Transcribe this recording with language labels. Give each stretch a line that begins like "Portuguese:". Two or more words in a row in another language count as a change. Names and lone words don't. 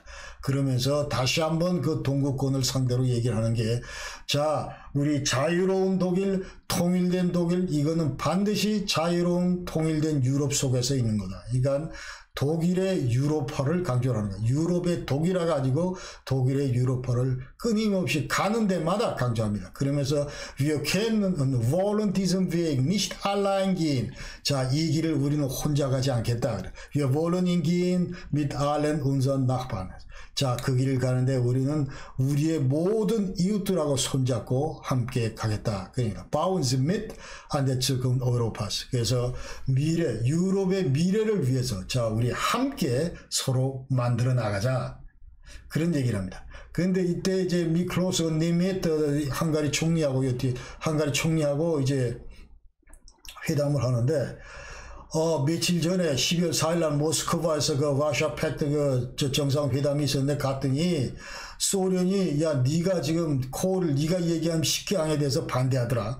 Korean: 그러면서 다시 한번 그 동구권을 상대로 얘기를 하는 게 자 우리 자유로운 독일, 통일된 독일 이거는 반드시 자유로운 통일된 유럽 속에서 있는 거다. 그러니까 독일의 유로파를 강조하는 거예요. 유럽의 독일화 가지고 독일의 유로파를 끊임없이 가는 데마다 강조합니다.
German: 그러면서 Wir können wollen diesen Weg nicht allein gehen.
Korean: 자, 이 길을 우리는 혼자 가지 않겠다.
German: Wir wollen ihn gehen mit allen unseren Nachbarn.
Korean: 자, 그 길을 가는데 우리는 우리의 모든 이웃들하고 손잡고 함께 가겠다.
German: 그러니까 bauen Sie mit an der Zukunft Europas.
Korean: 그래서 미래, 유럽의 미래를 위해서 자, 우리 함께 서로 만들어 나가자. 그런 얘기를 합니다. 그런데 이때 이제 미클로스 니미트 헝가리 총리하고 이제 회담을 하는데 며칠 전에 12월 4일 날 모스크바에서 그 와샤 팩트 그 정상회담이 있었는데 갔더니 소련이 야 네가 지금 콜을 네가 얘기한 식량에 대해서 반대하더라.